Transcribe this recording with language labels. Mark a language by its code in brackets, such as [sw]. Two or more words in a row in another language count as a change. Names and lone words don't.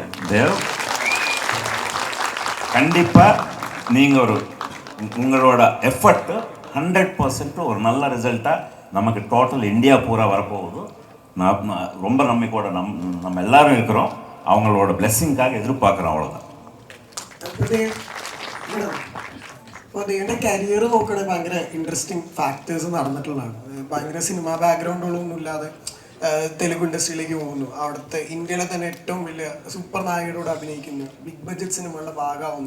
[ta] தேவ், கண்டிப்பாக நீங்கள் உங்களோட எஃபர்ட்டு 100% ஒரு நல்ல ரிசல்ட்டாக நமக்கு டோட்டல் இந்தியா பூரா வரப்போகுது. நான் ரொம்ப நம்பிக்கையோட நம்ம எல்லாரும் இருக்கிறோம். அவங்களோட பிளெஸ்ஸிங்காக எதிர்பார்க்குறோம். அவ்வளோதான். [ml] അപ്പോൾ എൻ്റെ കരിയർ നോക്കുകയാണെങ്കിൽ ഭയങ്കര ഇൻട്രസ്റ്റിംഗ് ഫാക്ടേഴ്സ് നടന്നിട്ടുള്ളതാണ്. ഭയങ്കര സിനിമ ബാക്ക്ഗ്രൗണ്ടുകളൊന്നും ഇല്ലാതെ തെലുങ്ക് ഇൻഡസ്ട്രിയിലേക്ക് പോകുന്നു. അവിടുത്തെ ഇന്ത്യയിലെ തന്നെ ഏറ്റവും വലിയ സൂപ്പർ നായകരോട് അഭിനയിക്കുന്നു. ബിഗ് ബഡ്ജറ്റ് സിനിമകളുടെ ഭാഗമാവുന്നു.